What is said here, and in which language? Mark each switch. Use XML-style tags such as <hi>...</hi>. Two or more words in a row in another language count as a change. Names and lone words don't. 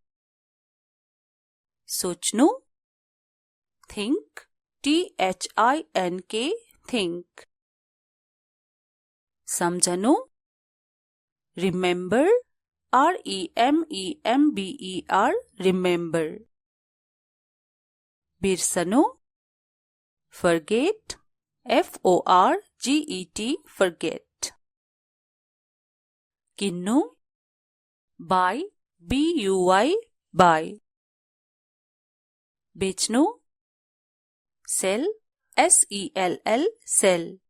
<en>सोच्नु, think, think, think. सम्झनु, remember, remember, remember.</en> <ne>बिर्सनु,</ne> <en>forget, forget, forget. किन्नु, buy, buy, buy. बेच्नु, sell, sell, sell.</en>